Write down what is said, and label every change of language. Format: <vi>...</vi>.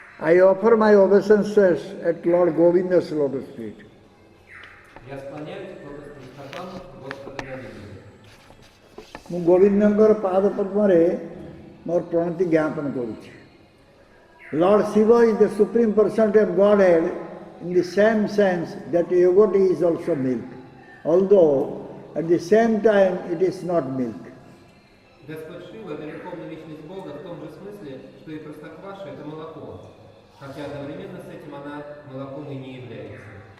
<en>I offer my obeisances at Lord Govinda's lotus feet.</en> <ru>Я склоняюсь к лотосным стопам Господа Говинды.</ru> <or>ମୁଁ ଗୋବିନ୍ଦଙ୍କର ପାଦ ପଦ୍ମରେ ମୋର ପ୍ରଣତି ଜ୍ଞାପନ କରୁଛି।</or> <en>Lord Shiva is the supreme personality of Godhead in the same sense that yogurt is also milk, although at the same time it is not milk.</en> <ru>Господь Шива – это верховная личность Бога в том же смысле, что и простокваша – это молоко, хотя одновременно с этим она молоком и не является.</ru>